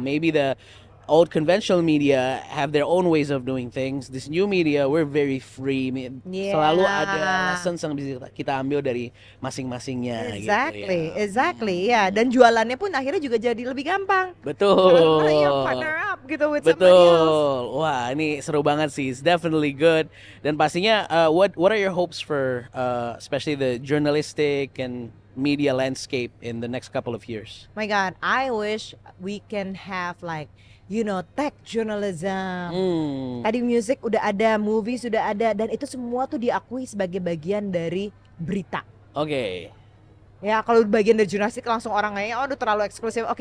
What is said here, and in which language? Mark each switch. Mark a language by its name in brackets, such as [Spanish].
[English] Maybe the old conventional media have their own ways of doing things. This new media, we're very free. [Indonesian] Selalu ada lessons yang bisa kita ambil dari masing-masingnya. [English] Exactly. Ya. [Indonesian] Dan jualannya pun akhirnya juga jadi lebih gampang. Betul. [English] Karena you partner up gitu with somebody else. [Indonesian] Wah, ini seru banget sih. [English] It's definitely good. [Indonesian] Dan pastinya, [English] what are your hopes for, especially the journalistic and media landscape in the next couple of years? My God, I wish we can have like, tech journalism. [Indonesian] Tadi music udah ada, movies sudah ada, dan itu semua tuh diakui sebagai bagian dari berita. Ya kalau bagian dari jurnalistik langsung orang kayaknya udah terlalu eksklusif.